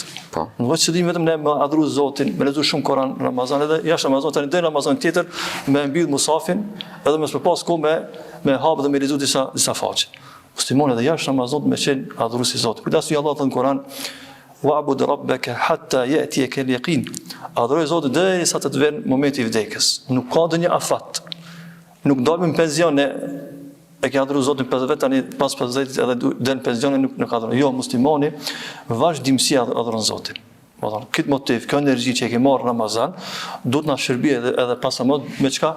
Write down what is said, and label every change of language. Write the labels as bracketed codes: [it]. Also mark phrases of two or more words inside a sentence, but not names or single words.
[sq] Po. Nuk është qëllimi vetëm ne me adhuru Zotin, me lexu shumë Kur'an në Ramazan edhe jashtë Ramazanit, tani deri në Ramazan tjetër me mbyll musafin, edhe me përpas kohë me hap dhe me lexu disa faqe. Muslimani edhe jashtë Ramazanit me qenë adhuruesi i Zotit. Kujdesu Allah thënë Kur'an [ar] واعبد ربك حتى يأتيك اليقين. [sq] Adhuroj Zotin derisa të vjen momenti i vdekjes. Nuk ka ndonjë afat. Nuk dalim në penzion e ke adhuru Zotin 50 tani pas 50 edhe del në penzion nuk adhuron. Jo, muslimani vazhdimsi adhuron Zotin. Do të thonë, këtë motiv, kjo energji që e ke marrë në Ramazan, duhet na shërbijë edhe pas Ramazanit me çka?